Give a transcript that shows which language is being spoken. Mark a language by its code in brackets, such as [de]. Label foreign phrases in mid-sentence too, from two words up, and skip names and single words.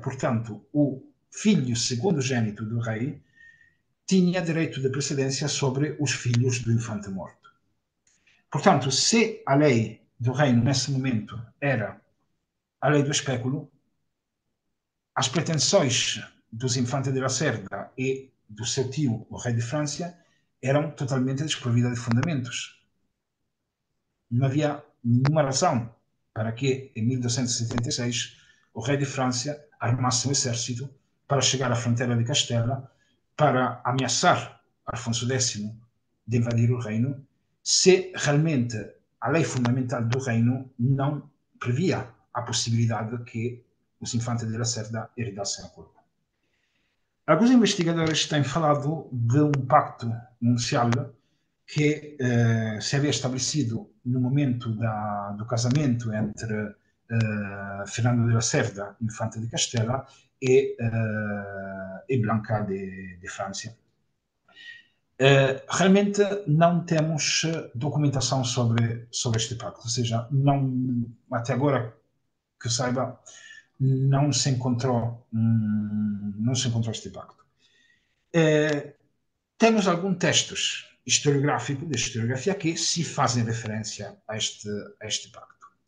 [pt] Portanto, o filho segundogênito do rei tinha direito de precedência sobre os filhos do infante morto. Portanto, se a lei do reino nesse momento era a lei do espéculo, as pretensões dos infantes de la Cerda e do seu tio, o rei de França, eram totalmente desprovidas de fundamentos. Não havia nenhuma razão para que, em 1276, o rei de França armasse um exército para chegar à fronteira de Castela para ameaçar Afonso X de invadir o reino, se realmente a lei fundamental do reino não previa a possibilidade que os infantes de la Cerda herdassem a coroa. Alguns investigadores têm falado de um pacto nupcial que se havia estabelecido no momento do casamento entre Fernando de la Cerda, infante de Castela, e Blanca de França. Realmente não temos documentação sobre este pacto, ou seja, não, até agora que saiba, não se encontrou este pacto. Temos alguns textos historiográficos, de historiografia, que se fazem referência a este pacto.